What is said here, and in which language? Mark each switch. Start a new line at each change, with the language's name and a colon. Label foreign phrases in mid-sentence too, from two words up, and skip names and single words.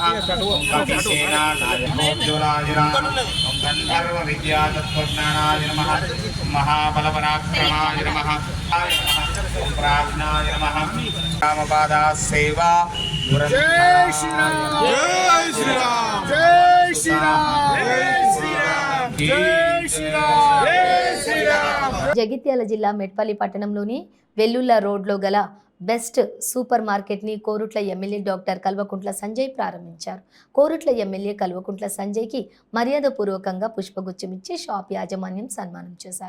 Sanskrit: ओम कपिसेनानाय नमः। ओम गंधर्व विद्या तत्वज्ञानाय नमः। ओम महाबलपराक्रमाय नमः ओम प्रार्थनाय नमः रामपादा सेवा जय श्री राम जय श्री राम जय श्री राम जय श्री राम जय श्री राम जय श्री राम
Telugu: జగిత్యాల జిల్లా మెట్పల్లి పట్టణంలోని వెల్లుల్ల రోడ్లో గల బెస్ట్ సూపర్ మార్కెట్ని కోరుట్ల ఎమ్మెల్యే డాక్టర్ కల్వకుంట్ల సంజయ్ ప్రారంభించారు. కోరుట్ల ఎమ్మెల్యే కల్వకుంట్ల సంజయ్కి మర్యాదపూర్వకంగా పుష్పగుచ్చం ఇచ్చి షాప్ యాజమాన్యం సన్మానం చేశారు.